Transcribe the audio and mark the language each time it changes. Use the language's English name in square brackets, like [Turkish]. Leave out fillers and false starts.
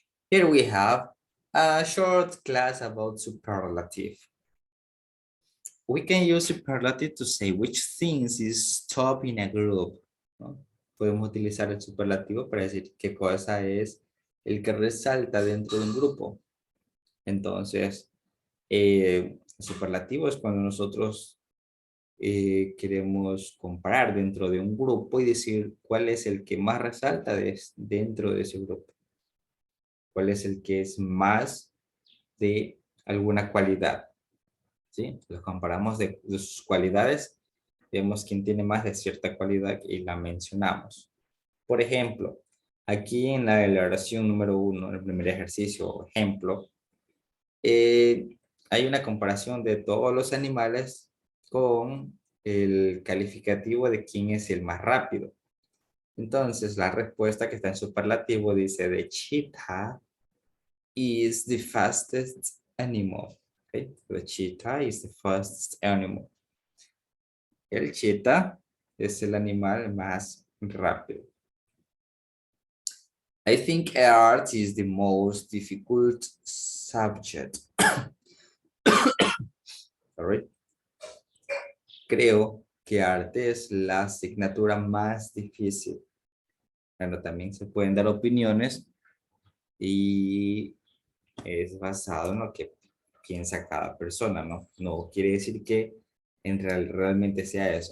[English] Here we have a short class about superlative. We can use superlative to say which things is top in a group, ¿no? [Spanish] Podemos utilizar el superlativo para decir qué cosa es el que resalta dentro de un grupo. Entonces, superlativo es cuando nosotros queremos comparar dentro de un grupo y decir cuál es el que más resalta dentro de ese grupo. Cuál es el que es más de alguna cualidad. ¿Sí? Los comparamos de sus cualidades, vemos quién tiene más de cierta cualidad y la mencionamos. Por ejemplo, aquí en la oración número 1, el primer ejercicio o ejemplo, hay una comparación de todos los animales con el calificativo de quién es el más rápido. Entonces, la respuesta que está en superlativo dice: [English] the cheetah is the fastest animal. Okay? The cheetah is the fastest animal. [Spanish] El cheetah es el animal más rápido. [English] I think art is the most difficult subject. Sorry. [Spanish] Creo que arte es la asignatura más difícil. Bueno, también se pueden dar opiniones y es basado en lo que piensa cada persona, ¿no? No quiere decir que realmente sea eso.